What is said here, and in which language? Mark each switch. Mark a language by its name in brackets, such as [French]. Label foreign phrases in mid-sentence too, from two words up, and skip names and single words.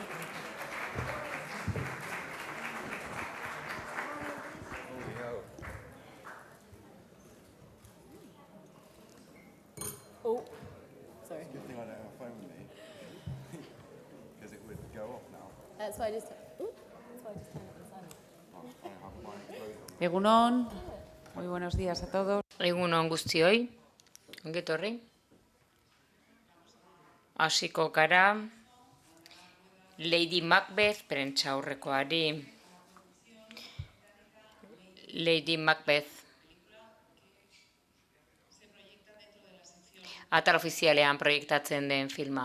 [English] Holy hell. Oh, sorry. Good thing I don't have a phone with me. Because it would go off now. That's why I just. Ooh, that's why I just turned it on silent. I don't have mine closed on. [Basque] Egunon, [Spanish] muy buenos días a todos. [Basque] Egunon guztioi, ongi etorri. Hasiko gara Lady Macbeth prentsaurrekoari. Lady Macbeth. Atal ofizialean proiektatzen den filma.